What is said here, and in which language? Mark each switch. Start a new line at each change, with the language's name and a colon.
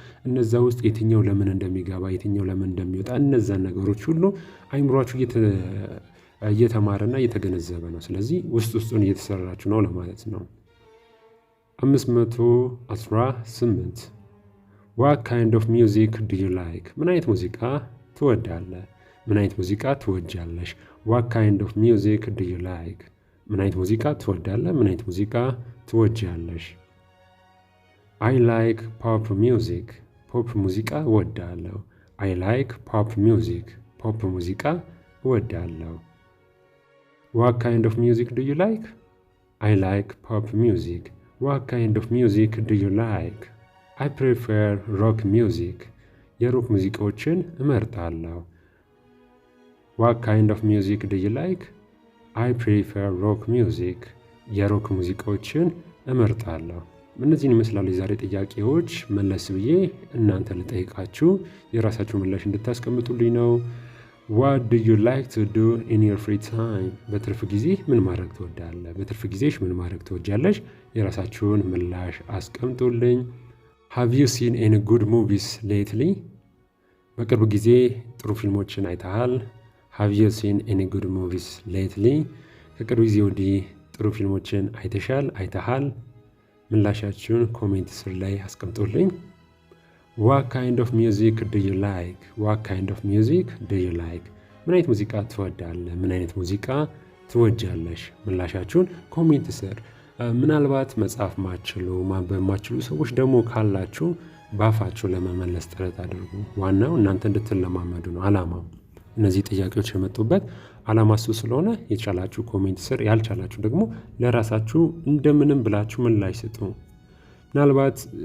Amharic: እነዛ ውስጥ የትኛው ለምን እንደሚገባ የትኛው ለምን እንደሚወጣ እነዛን ነገሮች ሁሉ አይምሯችሁ እየተማረና እየተገነዘበ ነው። ስለዚህ ውስጡን እየተሰራችሁ ነው ለማለት ነው። 518
English: What kind of music do you like?
Amharic: ምን አይነት ሙዚቃ ትወዳለህ? ምን አይነት ሙዚቃ ትወጃለሽ?
English: What kind of music do you like?
Amharic: ምን አይነት ሙዚቃ ትወዳለህ? ምን አይነት ሙዚቃ ትወጃለሽ?
English: I like pop music.
Amharic: ፖፕ ሙዚቃ እወዳለሁ።
English: I like pop music.
Amharic: ፖፕ ሙዚቃ እወዳለሁ።
English: What kind of music do you like? I like pop music. What kind of music do you like? I prefer rock music.
Amharic: የሮክ ሙዚቃዎችን እመርጣለሁ።
English: What kind of music do you like? I prefer rock music.
Amharic: የሮክ ሙዚቃዎችን እመርጣለሁ። እነዚህን ይመስላሉ የዛሬ ጥያቄዎች። መለስ ብዬ እናንተ ልጠይቃችሁ የራሳችሁ ምላሽ እንድታስቀምጡልኝ ነው።
English: What do you like to do in your free time?
Amharic: በትርፍ ጊዜ ምን ማድረግ ትወዳለህ? በትርፍ ጊዜሽ ምን ማድረግ ትወጃለሽ? የራሳችሁን ምላሽ አስቀምጡልኝ።
English: Have you seen any good movies lately?
Amharic: በቅርብ ጊዜ ጥሩ ፊልሞችን አይተሃል?
English: Have you seen any good movies lately?
Amharic: ከቅርብ ጊዜ ወዲህ ጥሩ ፊልሞችን አይተሃል? ምላሻችሁን ኮሜንት ስር ላይ አስቀምጡልኝ።
English: What kind of music do you like? What kind of music do you like?
Amharic: ምን አይነት ሙዚቃ ትወዳለህ? ምን አይነት ሙዚቃ ትወጃለሽ? ምላሻችሁን ኮሜንት ስር። ምናልባት መጻፍ ማችሉ ማንበብ ማችሉ ሰዎች ደግሞ ካላችሁ ባፋችሁ ለመመለስ ጥረት አድርጉ። ዋናው እናንተ እንድትለማመዱ ነው ዓላማው። እነዚህ ጥያቄዎች የመጡበት ዓላማ እሱ ስለሆነ የቻላችሁ ኮሜንት ስር፣ ያልቻላችሁ ደግሞ ለራሳችሁ እንደምንም ብላችሁ ምላሽ ስጡ። ምናልባት